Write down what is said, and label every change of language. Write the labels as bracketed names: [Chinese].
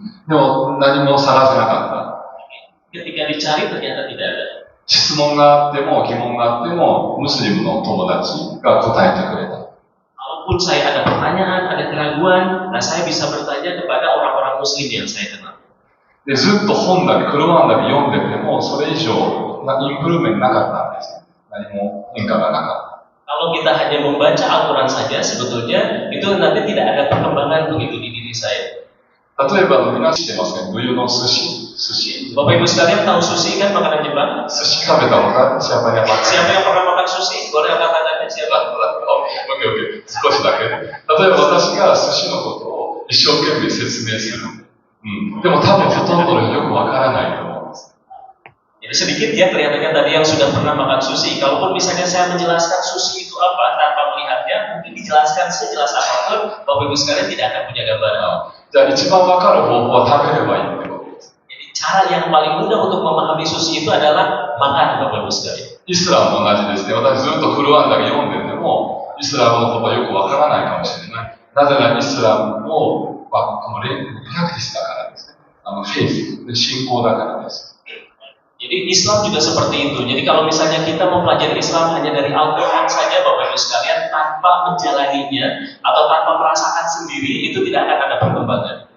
[Japanese] でも何も探せなかった。 [Indonesian] Ketika dicari ternyata tidak ada. [Japanese] 質問があっても疑問があってもムスリムの友達が答えてくれた。 [Indonesian] Walaupun saya ada pertanyaan, ada keraguan, nah saya bisa bertanya kepada orang-orang Muslim yang saya kenal. [Japanese] で、ずっと本だけ、クロアンだけ読んでてもそれ以上インプルーメントなかったんです。何も変化がなかった。 [Indonesian] Kalau kita hanya membaca Al-Quran saja, sebetulnya itu nanti tidak ada perkembangan begitu di diri saya. [Japanese] 例えば皆さん知ってますか？冬の寿司。 [Indonesian] Bapak Ibu sekalian tahu sushi kan, makanan Jepang? [Japanese] 寿司食べたのか？ [Indonesian] siapa yang makan? Siapa yang pernah makan sushi? Boleh angkat tangannya siapa? [Japanese] Oke、少しだけ。例えば私が寿司のことを一生懸命説明する。でも多分ほとんどの人よくわからないと思うんです。 [Indonesian] Jadi sedikit ya kelihatannya tadi yang sudah pernah makan sushi. Kalaupun misalnya saya menjelaskan sushi itu apa tanpa melihatnya, mungkin dijelaskan sejelas apapun, Bapak Ibu sekalian tidak akan punya gambaran. [Japanese] じゃあ一番わかる方法は食べればいいってことです。 [Indonesian] Jadi cara yang paling mudah untuk memahami sushi itu adalah makan, Bapak Ibu sekalian. [Japanese] イスラムも同じですね。私ずっとクルアンだけ読んでても、イスラムのことはよくわからないかもしれない。なぜならイスラムも、プラクティスだからですね。フェイス、信仰だからです。 [Indonesian] Jadi Islam juga seperti itu. Jadi kalau misalnya kita mempelajari Islam hanya dari Al-Quran saja, Bapak Ibu sekalian, tanpa menjalaninya atau tanpa merasakan sendiri, itu tidak akan ada perkembangan.